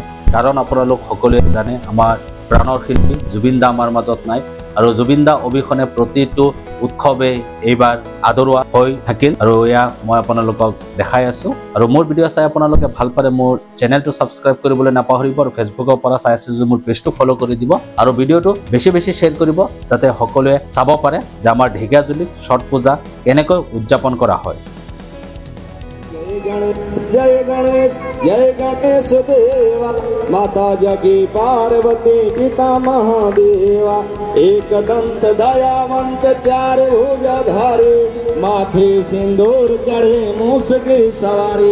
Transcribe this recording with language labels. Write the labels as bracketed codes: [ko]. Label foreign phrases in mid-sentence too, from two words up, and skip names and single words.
[as] কাৰণ আপোনালোক সকলোৱে জানে আমাৰ প্ৰাণৰ শিল্পী জুবিন দা আমাৰ মাজত নাই আৰু জুবিন দা অবিহনে প্ৰতিটো উৎসৱে এইবাৰ আদৰোৱা হৈ থাকিল আৰু এয়া মই আপোনালোকক দেখাই আছোঁ। আৰু মোৰ ভিডিঅ' চাই আপোনালোকে ভাল পালে মোৰ চেনেলটো ছাবস্ক্ৰাইব কৰিবলৈ নাপাহৰিব আৰু ফেচবুকৰ পৰা চাই আছে যদি মোৰ পেজটো ফ'ল' কৰি দিব আৰু ভিডিঅ'টো বেছি বেছি শ্বেয়াৰ কৰিব, যাতে সকলোৱে চাব পাৰে যে আমাৰ ঢেকিয়াজুলিত ছট পূজা কেনেকৈ উদযাপন কৰা হয়। [hi] जय गणेश देवा, माता जगी पार्वती पिता महादेवा। एक दंत दयावंत चार भुजधारी, माथे सिंदूर चढ़े मूस की सवारी।